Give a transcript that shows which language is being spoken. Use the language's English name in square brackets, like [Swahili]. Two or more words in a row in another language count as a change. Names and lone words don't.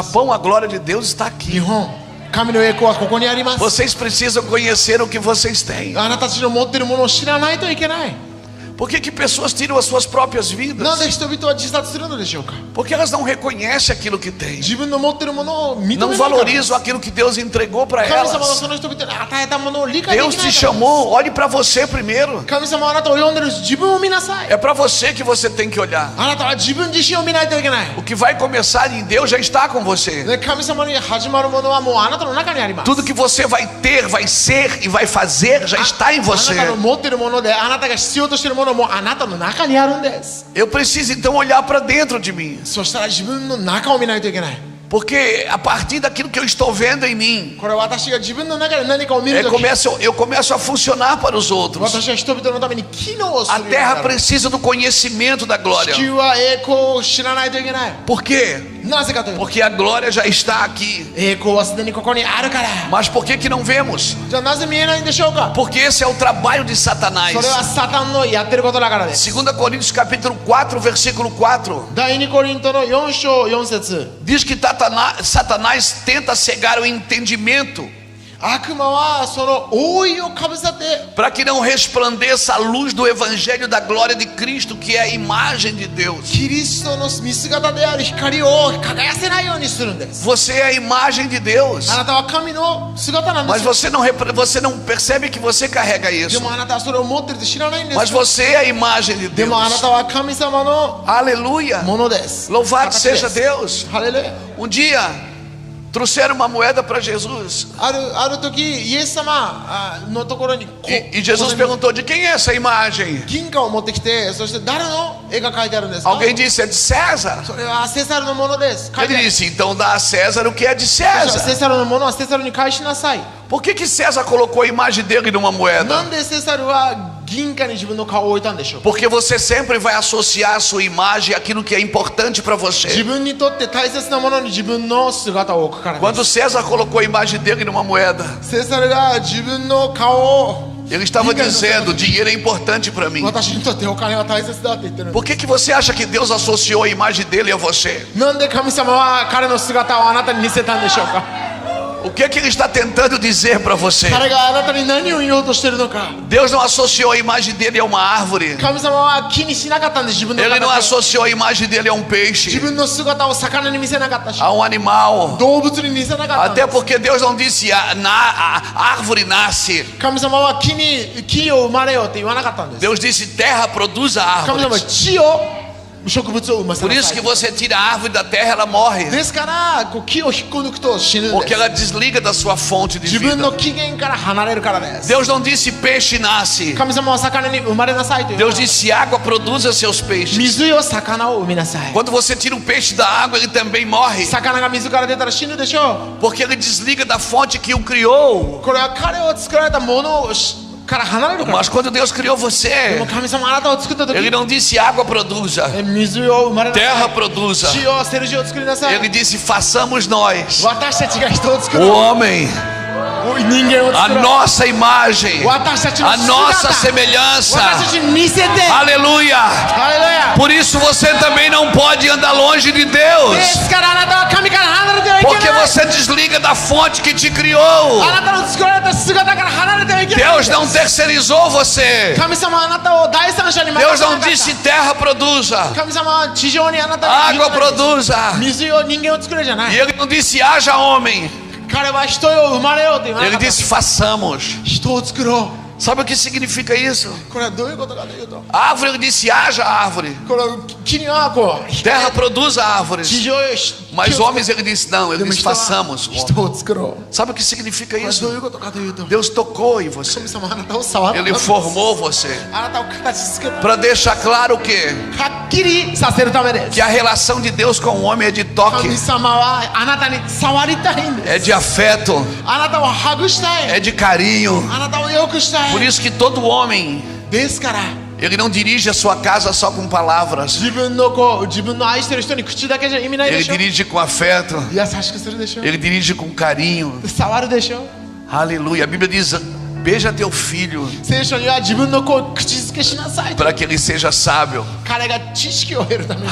[Portuguese] Japão, a glória de Deus está [Japanese] 日 [Portuguese] aqui. [Japanese] 本神の栄光はここにあります [Portuguese] Vocês precisam conhecer o que vocês têm. [Japanese] あなたたちの持ってるものを知らないといけない [Portuguese] Por que pessoas tiram as suas próprias [Japanese] な [Portuguese] vidas? [Japanese] ぜ人々は自殺するのでしょうか [Portuguese] Porque elas não reconhecem aquilo que têm. [Japanese] 自分の持ってるものを認めな [Portuguese] Não [Japanese] いから [Portuguese] valorizam aquilo que Deus entregou para [Japanese] 神様が [Portuguese] elas. [Japanese] その人々に与えたものを理解できない [Portuguese] Deus [Japanese] から [Portuguese] te chamou, olhe para você primeiro. [Japanese] 神様はあなたを呼んでる自分を見なさい [Portuguese] É para você que você tem que olhar. [Japanese] あなたは自分自身を見ないといけない [Portuguese] O que vai começar em Deus já está com você. [Japanese] で神様に始まるものはもうあなたの中にあります [Portuguese] Tudo que você vai ter, vai ser e vai fazer já está em [Japanese] あ [Portuguese] você. [Japanese] なたの持ってるものであなたが必要としているものもあなたの中にあるんです [Portuguese] Eu preciso então olhar para dentro de mim. [Japanese] そしたら自分の中を見ないといけない [Portuguese] Porque a partir daquilo que eu estou vendo em mim, [Japanese] これは私が自分の中で何かを見るとき [Portuguese] eu começo a funcionar para os outros. [Japanese] 私は人々のために機能をす [Portuguese] A [Japanese] るように [Portuguese] terra [Japanese] なる [Portuguese] precisa do conhecimento da [Japanese] 地 [Portuguese] glória. [Japanese] 球は栄光を知らないといけない [Portuguese] Por quê? [Japanese] なぜかというと [Portuguese] Porque a glória já está aqui. [Japanese] 栄光はすでにここにあるから [Portuguese] Mas por que não vemos? [Japanese] じゃあなぜ見えないんでしょうか [Portuguese] Porque esse é o trabalho de Satanás. [Japanese] それはサタンのやってることだからです [Portuguese] 2 Coríntios capítulo 4, versículo 4. [Japanese] 第2コリントの4章4節 [Portuguese] Diz que Satanás tenta cegar o entendimento [Japanese] 悪魔はその覆いをかぶさって [Portuguese] para que não resplandeça a luz do evangelho da glória de Cristo, que é a imagem de Deus. [Japanese] キリストの見姿である光を輝かせないようにするんです [Portuguese] Você é a imagem de Deus. [Japanese] あなたは神の姿なんで [Portuguese] Mas [Japanese] すよ [Portuguese] você não percebe que você carrega [Japanese] で [Portuguese] isso. [Japanese] もあなたはそれを持ってるって知らないんで [Portuguese] Mas [Japanese] す [Portuguese] você é a imagem de [Japanese] でもあな [Portuguese] Deus. [Japanese] たは神様の [Portuguese] Aleluia. [Japanese] ものです [Portuguese] Louvado [Japanese] 形です [Portuguese] seja Deus. [Japanese] ハレルヤ [Portuguese] Um dia trouxeram uma moeda para Jesus. [Japanese] ある時イエス様のところに [Portuguese] E Jesus perguntou: de quem é essa imagem? [Japanese] 銀貨を持ってきてそして誰の絵が描いてあるんですか [Portuguese] Alguém disse: é de César. [Japanese] それはセサルのものです書いて [Portuguese] Ele [Japanese] ある [Portuguese] disse: então dá a César o que é de [Japanese] セ [Portuguese] César. [Japanese] サルのものはセサルに返しなさい [Portuguese] Por que César colocou a imagem dele numa [Japanese] な [Portuguese] moeda? [Japanese] んでセサルは銀貨に自分の顔を置いたんでしょう [Portuguese] Porque você sempre vai associar a sua imagem àquilo que é importante para [Japanese] 自 [Portuguese] você. [Japanese] 分にとって大切なものに自分の姿を置くからで [Portuguese] Quando [Japanese] す [Portuguese] César colocou a imagem dele numa moeda, [Japanese] セサルが自分の顔を [Portuguese] ele estava dizendo: dinheiro é importante para mim. [Japanese] 私にとってお金は大切だって言ってるんで [Portuguese] Por que você acha que Deus associou a imagem dele a você? [Japanese] すなんで神様は彼の姿をあなたに似せたんでしょうか [Portuguese] O que ele está tentando dizer para você? [Japanese] 彼があなたに何を言おうとしてるのか [Portuguese] Deus não associou a imagem dele a uma árvore. [Japanese] 神様は気にしなかったんです自分の [Portuguese] Ele não [Japanese] 形を [Portuguese] associou a imagem dele a um [Japanese] 自 [Portuguese] peixe, [Japanese] 分の姿を魚に見せなかったし [Portuguese] a um animal. [Japanese] 動物に似せなかったんで [Portuguese] Até [Japanese] す [Portuguese] porque Deus não disse a árvore nasce. [Japanese] 神様は木を生まれよって言わなかったんです [Portuguese] Deus disse terra produz a [Japanese] 神様は [Portuguese] árvore. [Japanese] 地を植物を産ませ [Portuguese] Por [Japanese] な [Portuguese] isso [Japanese] さ [Portuguese] que [Japanese] い。 [Portuguese] você tira a árvore da terra, ela morre. [Japanese] ですからこう木を引っこ抜くと死ぬん [Portuguese] Porque [Japanese] です。 [Portuguese] ela desliga da sua fonte de [Japanese] 自分の [Portuguese] vida. [Japanese] 起源から離れるからです。 [Portuguese] Deus não disse peixe nasce. [Japanese] 神様は魚に生まれなさいという [Portuguese] Deus disse água produza seus peixes. [Japanese] 水よ魚を生みなさい。 [Portuguese] Quando você tira o peixe da água, ele também morre. [Japanese] 魚が水から出たら死ぬでしょ [Portuguese] Porque ele desliga da fonte que o criou. [Japanese] う。これは彼を作られたものをから離れるから。 [Portuguese] Mas quando Deus criou [Japanese] で [Portuguese] você, [Japanese] も神様あなたを作った時 [Portuguese] ele não disse água produza, [Japanese] 水を生まれなさ [Portuguese] terra [Japanese] い。 [Portuguese] produza. [Japanese] 地を捨てる地を作りなさい。 [Portuguese] Ele disse façamos nós, [Japanese] 私たちが人を作 [Portuguese] o [Japanese] ろう。 [Portuguese] homem, [Japanese] 人間を [Portuguese] a [Japanese] 作ろう。 [Portuguese] nossa imagem, [Japanese] 私たちの [Portuguese] a [Japanese] 姿。 [Portuguese] nossa [Japanese] 私た [Portuguese] semelhança. [Japanese] ちに似せて。 [Portuguese] Aleluia. [Japanese] ハレルヤ。 [Portuguese] Por isso você também não pode andar longe de [Japanese] で [Portuguese] Deus. [Japanese] すからあなたは神から離れてはいけ [Portuguese] Porque [Japanese] ない。 [Portuguese] você desliga da fonte que te criou. [Japanese] あなたの作られた姿から離れてはいけない。 [Portuguese] Deus não terceirizou você. [Japanese] 神様はあなたを第三者に任 [Portuguese] Deus [Japanese] せな [Portuguese] não [Japanese] かっ [Portuguese] disse [Japanese] た。 [Portuguese] terra produza, [Japanese] 神様は地上にあなたに [Portuguese] água produza. [Japanese] 水を人間を作れじゃな [Portuguese] E [Japanese] い。 [Portuguese] ele não disse haja homem. [Japanese] 彼は人よ生まれようと言わな [Portuguese] Ele [Japanese] かった。 [Portuguese] disse façamos. [Japanese] 人を作ろ [Portuguese] Sabe o que significa isso? [Japanese] う。これはどういうことかというと、 [Portuguese] Árvore, ele disse haja árvore. [Japanese] この木にはこう [Portuguese] Terra produza [Japanese] 地 [Portuguese] árvores. [Japanese] 上よ木 [Portuguese] Mas [Japanese] を [Portuguese] homens, ele disse não, ele [Japanese] でも [Portuguese] disse [Japanese] 人は [Portuguese] façamos. [Japanese] 人を作ろう。 [Portuguese] Sabe o que significa [Japanese] これはどうい [Portuguese] isso? [Japanese] うことかというと、 [Portuguese] Deus tocou em você. [Japanese] 神様あなたを触った。 [Portuguese] Ele formou você. [Japanese] あなたを形作った。 [Portuguese] Para deixar claro o quê? [Japanese] はっきりさせるためです。 [Portuguese] Que a relação de Deus com o homem é de toque, [Japanese] 神様はあなたに触りたいんです。 [Portuguese] é de afeto, [Japanese] あなたをハグしたい。 [Portuguese] é de carinho. [Japanese] あなたを良くした [Portuguese] Por [Japanese] い。 [Portuguese] isso que todo homem, [Japanese] ですから [Portuguese] ele não dirige a sua casa só com palavras. [Japanese] 自分の愛してる人に口だけじゃ意味ないで [Portuguese] Ele [Japanese] しょ。 [Portuguese] dirige com afeto, [Japanese] 優しくするでしょ。 [Portuguese] ele dirige com carinho. [Japanese] 触るでしょ。 [Portuguese] Aleluia. A Bíblia diz: beija teu filho [Japanese] 聖書には自分の子を口づけしなさいと。 [Portuguese] para que ele seja sábio. [Japanese] 彼が知識を得るために。